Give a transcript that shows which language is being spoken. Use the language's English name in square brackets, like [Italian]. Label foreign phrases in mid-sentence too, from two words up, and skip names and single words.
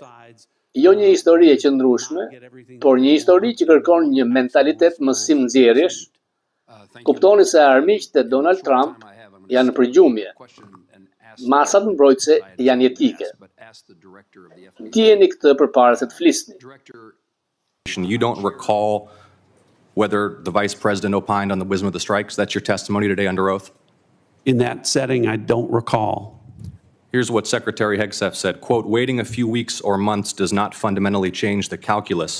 [Albanian] Jo një histori e qëndrueshme, por një histori që kërkon një mentalitet mësim nxjerrjesh. Kuptoni se armiqtë e Donald Trump janë në përgjumje. Masat mbrojtëse janë jetike. Dijeni këtë përpara se të flisni. [English] You don't recall whether the vice president opined on the wisdom of the strikes? That's your testimony today under oath? In that setting, I don't recall. Here's what Secretary Hegseth said, quote, waiting a few weeks or months does not fundamentally change the calculus.